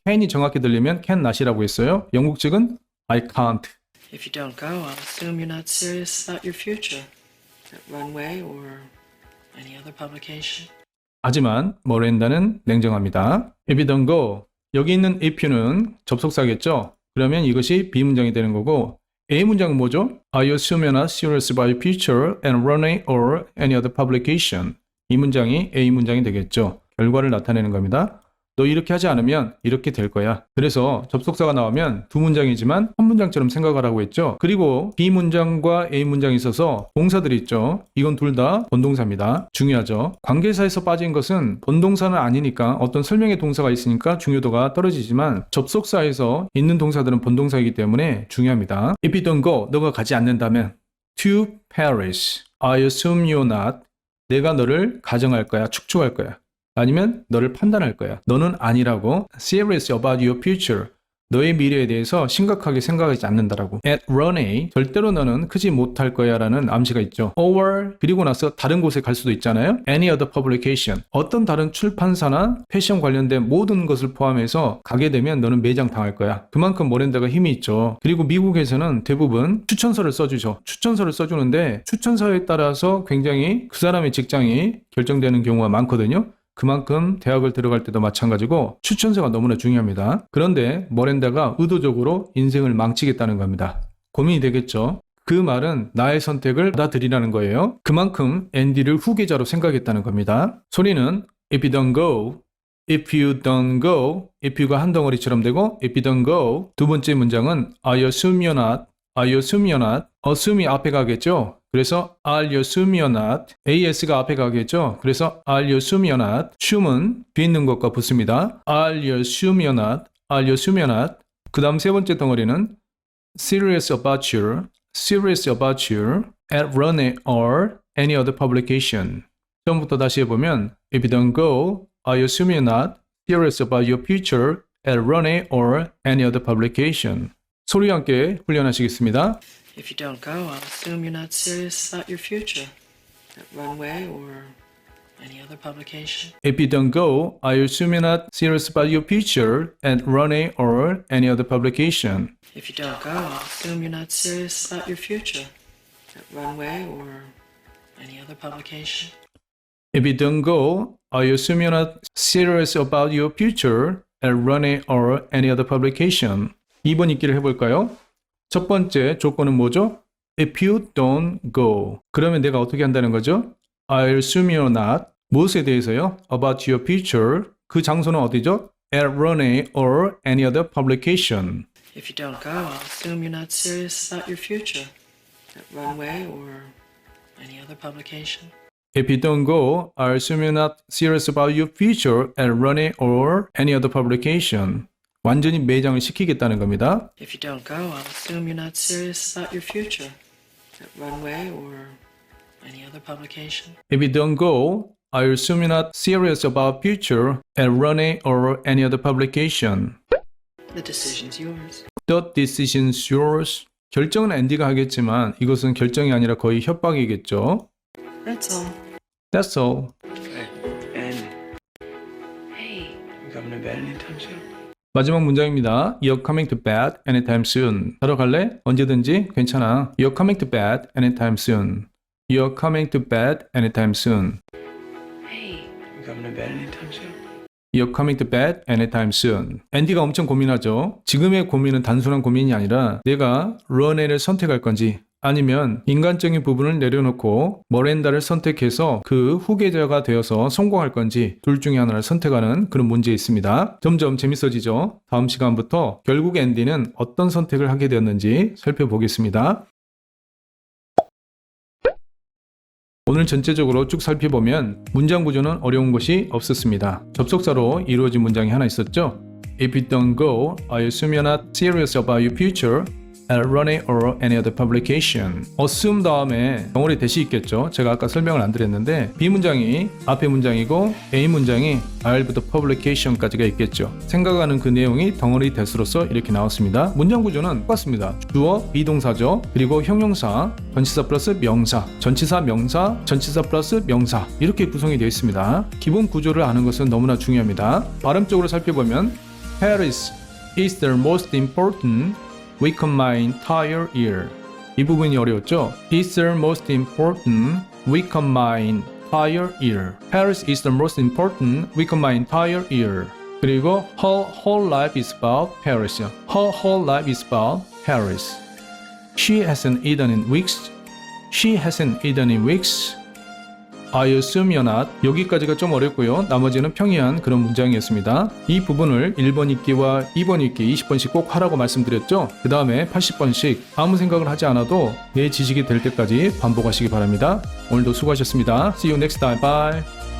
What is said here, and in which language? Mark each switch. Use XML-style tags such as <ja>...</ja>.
<ko>can이 정확히 들리면 can not이라고 했어요. 영국 측은</ko> <en>I can't. If you don't go, I'll assume you're not serious about your future at Runway or any other publication.</en> <ko>하지만 Miranda는 냉정합니다.</ko> <en>If you don't go.</en> <ko>여기 있는 if you는 접속사겠죠. 그러면 이것이 B문장이 되는 거고 A문장은 뭐죠?</ko> <en>I assume you're not serious about your future and Runway or any other publication.</en> <ko>이 문장이 A문장이 되겠죠. 결과를 나타내는 겁니다. 너 이렇게 하지 않으면 이렇게 될 거야. 그래서 접속사가 나오면 두 문장이지만 한 문장처럼 생각하라고 했죠. 그리고 B 문장과 A 문장이 있어서 동사들이 있죠. 이건 둘 다 본동사입니다. 중요하죠. 관계사에서 빠진 것은 본동사는 아니니까 어떤 설명의 동사가 있으니까 중요도가 떨어지지만 접속사에서 있는 동사들은 본동사이기 때문에 중요합니다.</ko> <en>If you don't go,</en> <ko>너가 가지 않는다면</ko> <en>to Paris, I assume you're not.</en> <ko>내가 너를 가정할 거야, 축축할 거야. 아니면 너를 판단할 거야. 너는 아니라고.</ko> <en>Serious about your future.</en> <ko>너의 미래에 대해서 심각하게 생각하지 않는다라고. At Runway, 절대로 너는 크지 못할 거야 라는 암시가 있죠. Or, 그리고 나서 다른 곳에 갈 수도 있잖아요.</ko> <en>Any other publication.</en> <ko>어떤 다른 출판사나 패션 관련된 모든 것을 포함해서 가게 되면 너는 매장당할 거야. 그만큼 모렌다가 힘이 있죠. 그리고 미국에서는 대부분 추천서를 써주죠. 추천서를 써주는데 추천서에 따라서 굉장히 그 사람의 직장이 결정되는 경우가 많거든요. 그만큼 대학을 들어갈 때도 마찬가지고 추천서가 너무나 중요합니다. 그런데 머렌다가 의도적으로 인생을 망치겠다는 겁니다. 고민이 되겠죠. 그 말은 나의 선택을 받아들이라는 거예요. 그만큼 앤디를 후계자로 생각했다는 겁니다.</ko> <en>소리는 if you don't go, if you don't go, if you가</en> <ko>한 덩어리처럼 되고</ko> <en>if you don't go.</en> <ko>두 번째 문장은</ko> <en>I assume you're not, I assume you're not.</en> <ko>assume이 앞에 가겠죠.</ko> <en>그래서 I'll assume you're not.</en> <ko>AS가 앞에 가겠죠.</ko> <en>그래서 I'll assume you're not. assume은</en> <ko>뒤에 있는 것과 붙습니다.</ko> <en>I'll assume you're not. I'll assume you're not.</en> <ko>그 다음 세 번째 덩어리는</ko> <en>serious about you. serious about you at Runway or any other publication.</en> <ko>처음부터 다시 해보면</ko> <en>if you don't go, I assume you're not serious about your future at Runway or any other publication.</en> <ko>소리와 함께 훈련하시겠습니다.</ko> <en>If you don't go, I'll assume you're not serious about your future at Runway or any other publication. If you don't go, I assume you're not serious about your future at Runway or any other publication. If you don't go, I'll assume you're not serious about your future at Runway or any other publication. If you don't go, I assume you're not serious about your future at Runway or any other publication.</en> <ko>2번 읽기를 해볼까요? 첫 번째 조건은 뭐죠?</ko> <en>If you don't go.</en> <ko>그러면 내가 어떻게 한다는 거죠?</ko> <en>I assume you're not.</en> <ko>무엇에 대해서요?</ko> <en>About your future.</en> <ko>그 장소는 어디죠?</ko> <en>At Runway or any other publication. If you don't go, I'll assume you're not serious about your future at Runway or any other publication. If you don't go, I assume you're not serious about your future at Runway or any other publication.</en> <ko>완전히 매장을 시키겠다는 겁니다.</ko> <en>If you don't go, I'll assume you're not serious about your future at Runway or any other publication. If you don't go, I assume you're not serious about future at Runway or any other publication. The decision's yours. The decision's yours.</en> <ko>결정은 앤디가 하겠지만 이것은 결정이 아니라 거의 협박이겠죠.</ko> <en>That's all. That's all. And Hey, you coming to bed anytime soon?</en> <ko>마지막 문장입니다.</ko> <en>You're coming to bed anytime soon.</en> <ko>자러 갈래? 언제든지 괜찮아.</ko> <en>You're coming to bed anytime soon. You're coming to bed anytime soon. hey, You coming to bed anytime soon? You're coming to bed anytime soon.</en> <ko>앤디가 엄청 고민하죠. 지금의 고민은 단순한 고민이 아니라 내가 런웨이를 선택할 건지 아니면 인간적인 부분을 내려놓고 머렌다를 선택해서 그 후계자가 되어서 성공할 건지 둘 중에 하나를 선택하는 그런 문제에 있습니다. 점점 재밌어지죠. 다음 시간부터 결국 앤디는 어떤 선택을 하게 되었는지 살펴보겠습니다. 오늘 전체적으로 쭉 살펴보면 문장 구조는 어려운 것이 없었습니다. 접속사로 이루어진 문장이 하나 있었죠.</ko> <en>If you don't go, I assume you're not serious about your future at Runway or any other publication.</en> <ko>assume 다음에 덩어리 대시 있겠죠. 제가 아까 설명을 안 드렸는데 B 문장이 앞에 문장이고 A 문장이 I'부터 publication까지가 있겠죠. 생각하는 그 내용이 덩어리 대수로서 이렇게 나왔습니다. 문장 구조는 똑같습니다. 주어, 비동사죠. 그리고 형용사, 전치사 플러스 명사, 전치사, 명사, 전치사 플러스 명사 이렇게 구성이 되어 있습니다. 기본 구조를 아는 것은 너무나 중요합니다. 발음적으로 살펴보면</ko> <en>Paris is the most important week of my entire year.</en> <ko>이 부분이 어려웠죠?</ko> <en>It's the most important week of my entire year. Paris is the most important week of my entire year. 그리고 her whole life is about Paris. Her whole life is about Paris. She hasn't eaten in weeks. She hasn't eaten in weeks. I assume you're not.</en> <ko>여기까지가 좀 어렵고요. 나머지는 평이한 그런 문장이었습니다. 이 부분을 1번 읽기와 2번 읽기 20번씩 꼭 하라고 말씀드렸죠. 그 다음에 80번씩 아무 생각을 하지 않아도 내 지식이 될 때까지 반복하시기 바랍니다. 오늘도 수고하셨습니다.</ko> <en>See you next time. Bye.</en>